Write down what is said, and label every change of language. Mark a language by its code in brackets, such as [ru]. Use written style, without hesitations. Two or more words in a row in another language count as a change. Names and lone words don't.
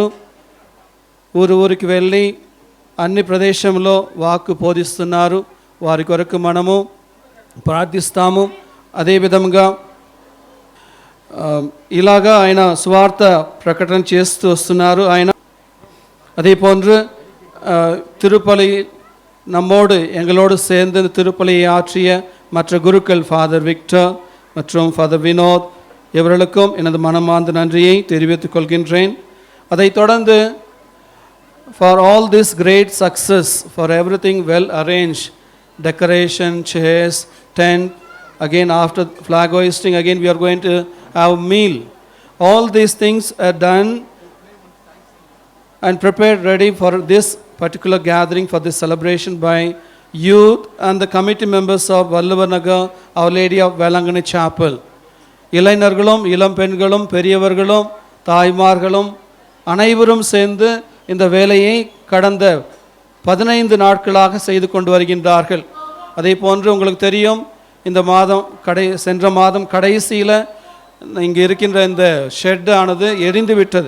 [te] ఊరికి వెళ్ళి అన్ని ప్రదేశంలో వాక్కు బోధిస్తున్నారు. వారి కొరకు మనము ప్రార్థిస్తాము. అదేవిధంగా ఇలాగా ఆయన స్వార్థ ప్రకటన చేస్తూ వస్తున్నారు. [ta] ఆయన அதே போன்று திருப்பலி நம்மோடு எங்களோடு சேர்ந்து திருப்பலியை ஆற்றிய மற்ற குருக்கள் ஃபாதர் விக்டர் மற்றும் ஃபாதர் வினோத் இவர்களுக்கும் எனது மனமார்ந்த நன்றியை தெரிவித்துக் கொள்கின்றேன். அதைத் தொடர்ந்து [en] for all this great success, for everything well arranged, decoration, chairs, tent, again after flag hoisting, again we are going to have meal. All these things are done and prepared ready for this particular gathering, for this celebration by youth and the committee members of Valluvanagar Our Lady of Velangani Chapel. [ta] இளைஞர்களும் இளம் பெண்களும் பெரியவர்களும் தாய்மார்களும் அனைவரும் சேர்ந்து இந்த வேலையை கடந்த 15 நாட்களாக செய்து கொண்டு வருகின்றார்கள். அதே போன்று உங்களுக்கு தெரியும், இந்த மாதம் சென்ற மாதம் கடைசியில் இங்கே இருக்கின்ற இந்த ஷெட் ஆனது எரிந்து விட்டது.